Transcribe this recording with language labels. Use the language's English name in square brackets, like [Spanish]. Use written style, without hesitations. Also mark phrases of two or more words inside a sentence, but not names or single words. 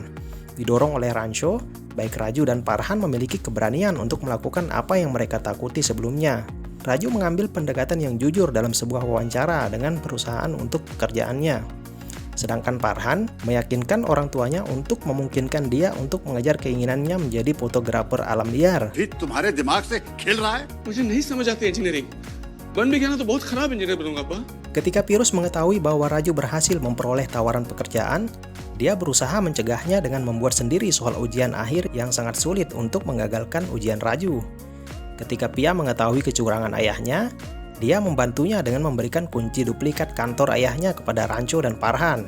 [Indonesian] Didorong oleh Rancho, baik Raju dan Farhan memiliki keberanian untuk melakukan apa yang mereka takuti sebelumnya. Raju mengambil pendekatan yang jujur dalam sebuah wawancara dengan perusahaan untuk pekerjaannya. Sedangkan Farhan meyakinkan orang tuanya untuk memungkinkan dia untuk mengejar keinginannya menjadi fotografer alam liar. [Hindi] ये तुम्हारे दिमाग से खेल रहा है? मुझे नहीं समझ आती इंजीनियरिंग बन भी गया ना तो बहुत खराब इंजीनियर बनूंगा अब्बा [Indonesian] Ketika Pirus mengetahui bahwa Raju berhasil memperoleh tawaran pekerjaan, dia berusaha mencegahnya dengan membuat sendiri soal ujian akhir yang sangat sulit untuk menggagalkan ujian Raju. Ketika Pia mengetahui kecurangan ayahnya, dia membantunya dengan memberikan kunci duplikat kantor ayahnya kepada Rancho dan Farhan.